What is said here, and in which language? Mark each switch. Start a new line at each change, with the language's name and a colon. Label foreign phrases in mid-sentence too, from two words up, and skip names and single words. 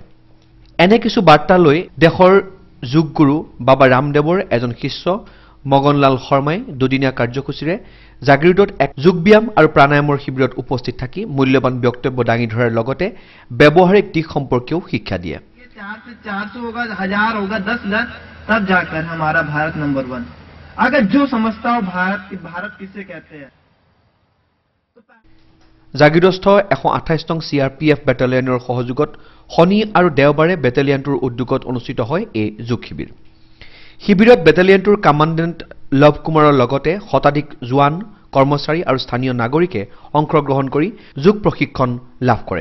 Assamese: এনে কিছু বাৰ্তা লৈ দেশৰ যোগগুৰু বাবা ৰামদেৱৰ এজন শিষ্য মগনলাল শৰ্মাই দুদিনীয়া কাৰ্যসূচীৰে জাগিৰোডত এক যোগ ব্যায়াম আৰু প্ৰাণায়ামৰ শিবিৰত উপস্থিত থাকি মূল্যৱান বক্তব্য দাঙি ধৰাৰ লগতে ব্যৱহাৰিক দিশ সম্পৰ্কেও শিক্ষা দিয়ে।
Hindi: 4 से 400 होगा, 1000 होगा, 10 लाख, तब जाकर हमारा भारत नंबर 1। अगर जो समझता हो भारत किसे कहते हैं।
Assamese: জাগিৰস্থ 128 নং CRPF বেটেলিয়নৰ সহযোগত শনি আৰু দেওবাৰে বেটেলিয়নটোৰ উদ্যোগত অনুষ্ঠিত হয় এই যোগ শিবিৰ। শিবিৰত বেটেলিয়নটোৰ কমাণ্ডেণ্ট লৱ কুমাৰৰ লগতে শতাধিক জোৱান, কৰ্মচাৰী আৰু স্থানীয় নাগৰিকে অংশগ্ৰহণ কৰি যোগ প্ৰশিক্ষণ লাভ কৰে।